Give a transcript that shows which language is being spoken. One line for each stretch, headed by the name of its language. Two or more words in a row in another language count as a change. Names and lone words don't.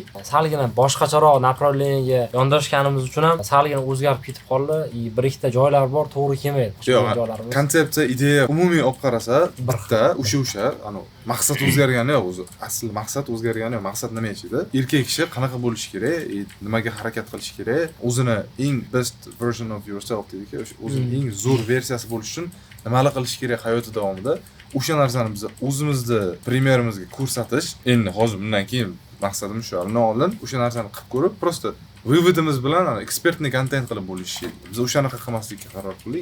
Uzbek: Salgina boshqacharoq направлениеga yondashganimiz uchun ham salgina o'zgarib ketib qoldi. Bir ikkita joylar bor, to'g'ri kelmaydi. Yo'q, konsepsiya, ideya umumiy olib qarasa, bitta o'sha, ana maqsad o'zgargani yo'q o'zi. Asl maqsad o'zgargani yo'q. Maqsad nima edi? Erkak kishi qanaqa bo'lishi kerak, nimaga harakat qilish kerak, o'zini eng
English: best version of yourself
Uzbek: deydi-ku, o'zini eng zo'r versiyasi bo'lish uchun nimalar qilish kerak hayoti davomida. O'sha narsani biz o'zimizni primerimizga ko'rsatish. Endi hozir bundan keyin maqsadim shu. Undan oldin o'sha narsani qilib ko'rib, просто vыводimiz bilan ekspertni kontent qilib bo'lish. Biz o'shanaqa qilmaslikka qaror qildik.